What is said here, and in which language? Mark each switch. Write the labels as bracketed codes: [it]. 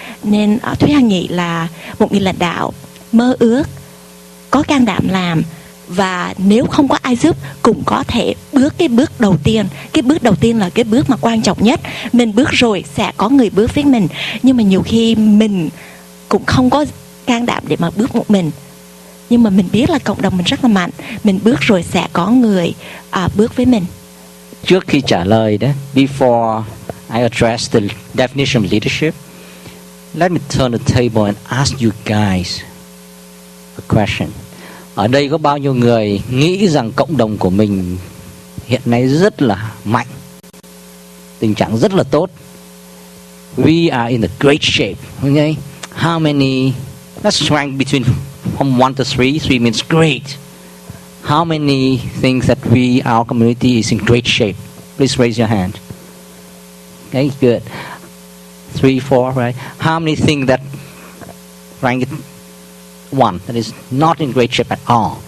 [vi] Nên Thúy Hằng nghĩ là một người lãnh đạo mơ ước, có can đảm làm, và nếu không có ai giúp cũng có thể bước cái bước đầu tiên. Cái bước đầu tiên là cái bước mà quan trọng nhất. Mình bước rồi sẽ có người bước với mình. Nhưng mà nhiều khi mình cũng không có can đảm để mà bước một mình. Nhưng mà mình biết là cộng đồng mình rất là mạnh. Mình bước rồi sẽ có người bước với mình. Trước khi trả lời đó, [en] before I address the definition of leadership, let me turn the table and ask you guys a question. [vi] Ở đây có bao nhiêu người nghĩ rằng cộng đồng của mình hiện nay rất là mạnh, tình trạng rất là tốt? [en] We are in a great shape. Okay? How many? Let's rank between from 1 to 3. 3 means great. How many think that our community is in great shape? Please raise your hand. Okay, good. 3, 4, right? How many think that rank it 1, that is not in great shape at all?